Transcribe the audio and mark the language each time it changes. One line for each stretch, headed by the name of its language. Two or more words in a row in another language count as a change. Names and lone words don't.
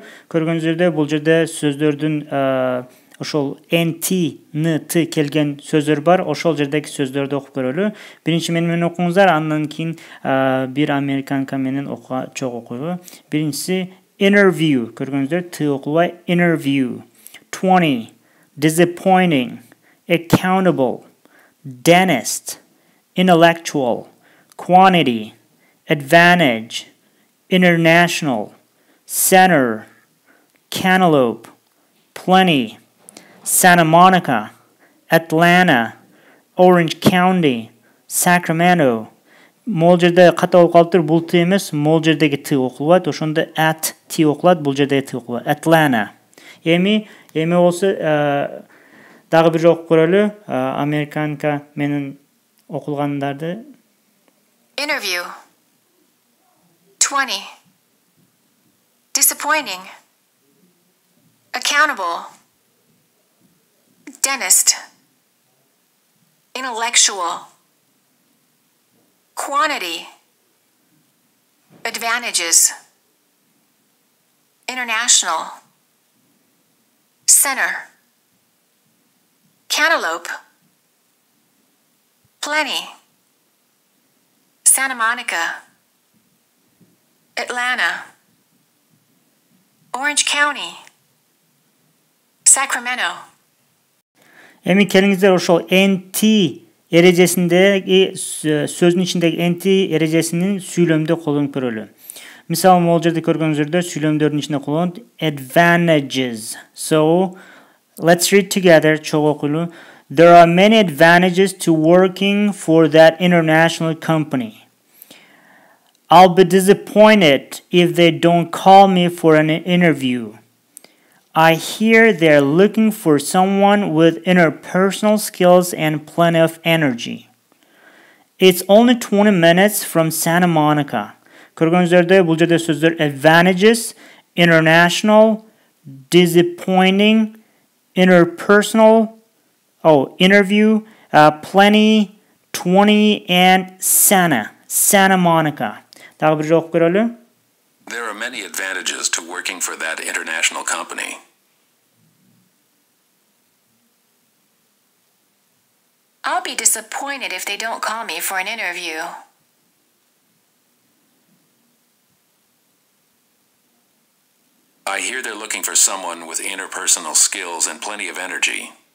Kyrgyz: Көргөнүздөр бул жерде сөздөрдүн ошол NT, NT келген сөздөр бар. Ошол жердеги сөздөрдү окуп көрөлү. Биринчи менен окуңуздар, андан кийин бир американка менен чогуу окуйбу. Биринчиси interview. Көргөнүздөр T окулбай interview.
English: 20. Disappointing. Accountable. Dentist. Intellectual. Quantity. Advantage. International. Center. Cantaloupe. Plenty. Santa Monica. Atlanta. Orange County. Sacramento.
Kyrgyz: Могул жерде ката болуп калыптыр, бул T эмес, могул жердеги T окулбайт, ошондо at T окулат, бул жердеги T окулбайт.
English: Atlanta.
Kyrgyz: Эми болсо дагы бир окуп көрөлү, американка менен окулгандарды.
English: Interview. 20. Disappointing. Accountable. Dentist. Intellectual. Quantity. Advantages. International. Center. Cantaloupe. Plenty. Santa Monica. Atlanta. Orange County. Sacramento.
Kyrgyz: Эми келиңиздер ошол NT эрежесиндеги сөздүн ичиндеги NT эрежесинин сүйлөмдө колдонуп көрөлү. Мисалы, могул жерде көргөнүңүздөр сүйлөмдөрдүн ичинде колдонот advantages.
English: So, let's read together.
Kyrgyz: Чогуу окуйлу.
English: There are many advantages to working for that international company. I'll be disappointed if they don't call me for an interview. I hear they're looking for someone with interpersonal skills and plenty of energy. It's only 20 minutes from Santa Monica.
Kyrgyz: Көргөнүздөрдө бул жерде сөздөр
English: advantages, international, disappointing, interpersonal, interview, plenty, 20, and Santa Monica.
Kyrgyz: Дагы бир жолу окуп көрөлү.
English: There are many advantages to working for that international company. I'll be disappointed if they don't call me for an interview. I hear they're looking for someone with interpersonal skills and plenty of energy.